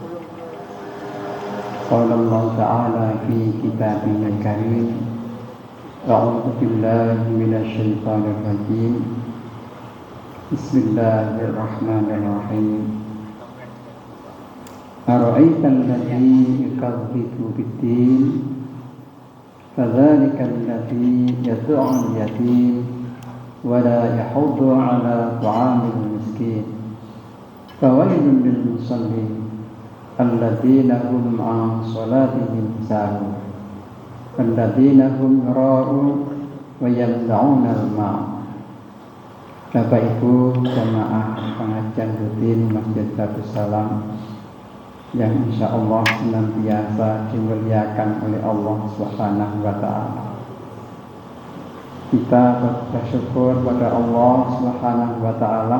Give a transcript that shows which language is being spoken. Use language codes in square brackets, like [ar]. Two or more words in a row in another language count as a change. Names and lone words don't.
[ar] قال الله تعالى في كتابه الكريم. أعوذ بالله من الشيطان الرجيم. بسم الله الرحمن الرحيم. أرأيت الذي يكذب بالدين فذلك الذي يدع اليتيم ولا يحض على طعام المسكين فويل للمصلين الذين هم عن صلاتهم ساهون الذين هم يراءون ويمنعون الماعون. [id] Bapak Ibu jamaah pengajian rutin Masjid Darussalam yang [ar] إن شاء الله [id] senantiasa dimuliakan oleh Allah [ar] سبحانه وتعالى. [id] Kita bersyukur pada Allah [ar] سبحانه وتعالى.